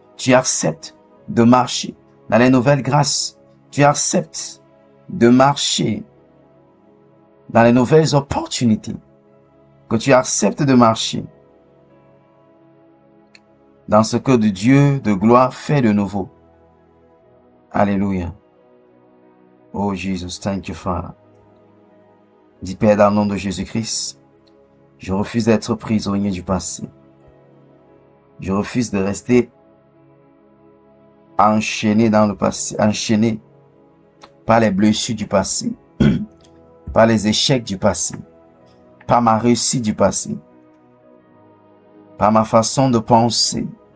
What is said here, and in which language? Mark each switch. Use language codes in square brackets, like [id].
[fr] Tu acceptes de marcher dans les nouvelles grâces. Tu acceptes de marcher dans les nouvelles opportunités. Que tu acceptes de marcher dans ce que de Dieu de gloire fait de nouveau. Alléluia. [en] Oh Jesus, thank you Father. [fr] Dis Père, dans le nom de Jésus-Christ, je refuse d'être prisonnier du passé. Je refuse de rester enchaîné dans le passé, enchaîné par les blessures du passé, par les échecs du passé, par ma réussite du passé, par ma façon de penser.